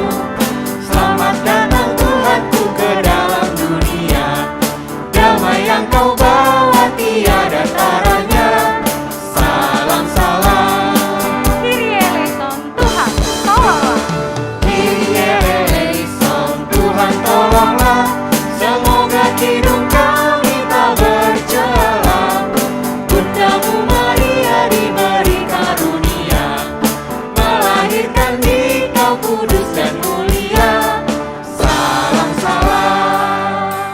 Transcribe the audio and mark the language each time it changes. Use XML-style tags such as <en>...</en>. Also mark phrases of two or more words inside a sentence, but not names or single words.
<id>Selamat datang Tuhanku ke dalam dunia, damai yang kau bawa tiada taranya. Salam salam.</id> <el>Κύριε ἐλέησον,</el> <id>Tuhan tolonglah.</id> <el>Κύριε ἐλέησον,</el> <id>Tuhan tolonglah. Semoga hidup kami tak bercela. Bundamu Maria diberi karunia, melahirkan Dikau kudus dan mulia. Salam salam.</id>